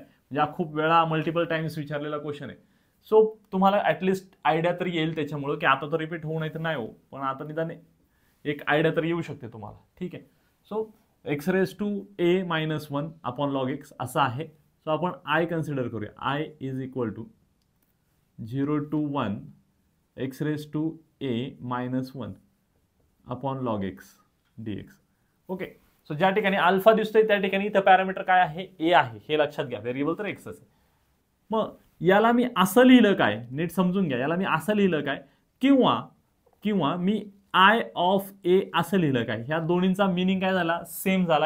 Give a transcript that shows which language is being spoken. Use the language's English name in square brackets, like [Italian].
[Marathi] म्हणजे हा खूप वेळा मल्टिपल टाइम्स विचारलेला क्वेश्चन आहे. सो तुम्हाला ऍटलिस्ट आयडिया तरी येईल त्याच्यामुळे की आता तर रिपीट होऊ नाही तर नाही हो, पण आता निदान एक आयडिया तरी येऊ शकते तुम्हाला. ठीक आहे, [English] so x raise to a minus 1 upon log x [Marathi] असं आहे. सो आपण आय कन्सिडर करूया. [English] I is equal to 0 to 1 x raise to a minus 1 upon log x d x. [Marathi] Okay, so ज्या ठिकाणी अल्फा दिसतोय त्या ठिकाणी इथं पॅरामीटर काय आहे, ए आहे, हे लक्षात घ्या. व्हेरिएबल तर एक्सच आहे. मग याला मी असं लिहिलं काय, नीट समजून घ्या. याला मी असं लिहिलं काय किंवा मी आय ऑफ ए असं लिहिलं काय, ह्या दोन्हींचा मिनिंग काय झाला, सेम झाला.